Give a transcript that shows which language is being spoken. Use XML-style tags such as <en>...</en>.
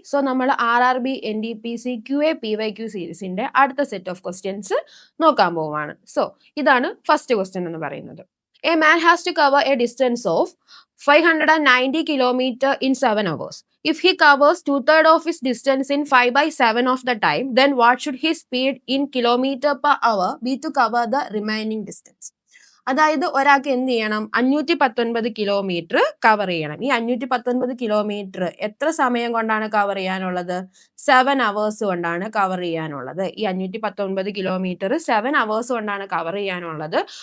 <ml>So നമ്മൾ RRB NDPC QA PYQ സീരീസിന്റെ അടുത്ത സെറ്റ് ഓഫ് ക്വസ്റ്റ്യൻസ് നോക്കാൻ പോവുകയാണ്. സോ ഇതാണ് ഫസ്റ്റ് ക്വസ്റ്റ്യൻ എന്ന് പറയുന്നത്.</ml> <en>A man has to cover a distance of 590 kilometer in 7 hours. If he covers 2/3 of his distance in 5/7 of the time, then what should his speed in kilometer per hour be to cover the remaining distance?</en> <ml>അതായത് ഒരാൾക്ക് എന്ത് ചെയ്യണം? 519 kilometre cover ചെയ്യണം. ഈ 519 kilometre എത്ര സമയം കൊണ്ടാണ് cover ചെയ്യാനുള്ളത്? 7 hours കൊണ്ടാണ് കവർ ചെയ്യാനുള്ളത്. ഈ 519 കിലോമീറ്റർ 7 hours കൊണ്ടാണ് കവർ ചെയ്യാനുള്ളത്.</ml>